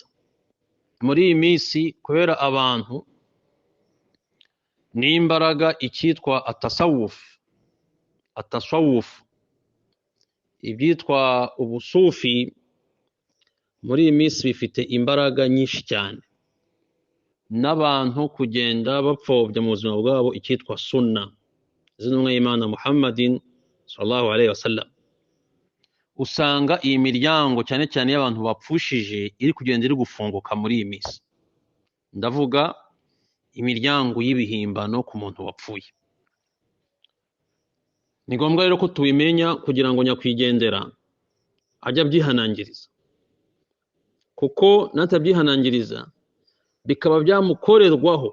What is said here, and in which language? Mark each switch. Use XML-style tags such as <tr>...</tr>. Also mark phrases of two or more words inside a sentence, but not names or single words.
<rw>Muri iyi minsi kubera abantu n'imbaraga icyitwa atasawuf, ibyitwa ubusufi, muri iyi minsi bifite imbaraga nyinshi cyane, n'abantu kugenda bapfobya mu buzima bwabo icyitwa sunna z'intumwa y'Imana Muhammadin</rw> <ar>صلى الله عليه وسلم.</ar> <rw>Usanga iyi miryango cyane cyane y'abantu bapfushije iri kugenda iri gufunguka muri iyi minsi. Ndavuga imiryango y'ibihimbano ku muntu wapfuye. Ni ngombwa rero ko tubimenya kugira ngo nyakwigendera ajya byihanangiriza, kuko natabyihanangiriza bikaba byamukorerwaho.</rw>